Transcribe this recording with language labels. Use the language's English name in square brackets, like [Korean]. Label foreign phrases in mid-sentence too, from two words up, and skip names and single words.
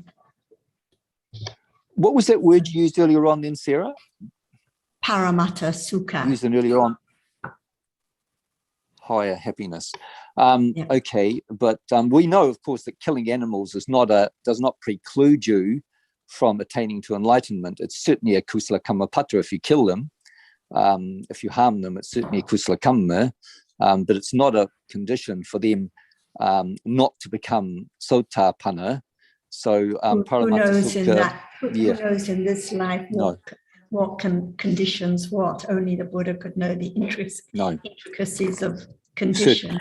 [English] What was that word you used earlier on then, Sarah? [Pali] Paramatta Sukha. [English] Used it earlier on. Higher happiness. Okay, but we know, of course, that killing animals does not preclude you from attaining to enlightenment. It's certainly a [Pali] kusala kammapatta [English] if you kill them. If you harm them, it's certainly a [Pali] kusala kamma, [English] but it's not a condition for them not to become sotapanna. So who knows sukha, in that? Who knows in this life what conditions what? Only the Buddha could know the intricacies of conditions.